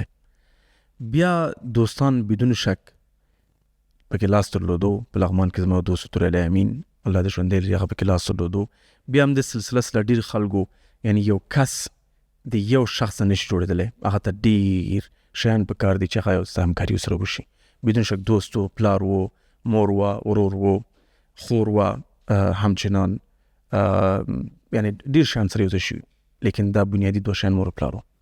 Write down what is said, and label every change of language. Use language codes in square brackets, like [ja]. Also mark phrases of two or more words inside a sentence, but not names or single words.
[ps] بیا دوستان بدون شک پکې لاس درلودو. په لغمان کې زما دوست توریالی امین، الله دې ژوندی لري، هغه پکې لاس درلودو. بیا هم د سلسله ډېر خلکو، یعنی یو کس د یو شخص نه نشي جوړېدلی، هغه ته ډېر شیان په کار دي چې هغه یو څه همکاري ورسره وشي. بدون شک دوست و، پلار و، مور و، ورور و، خور و، همچنان یعنی ډېر شیان سره یو ځای شوي، لیکن دا بنیادي دوه شیان مور و پلار و.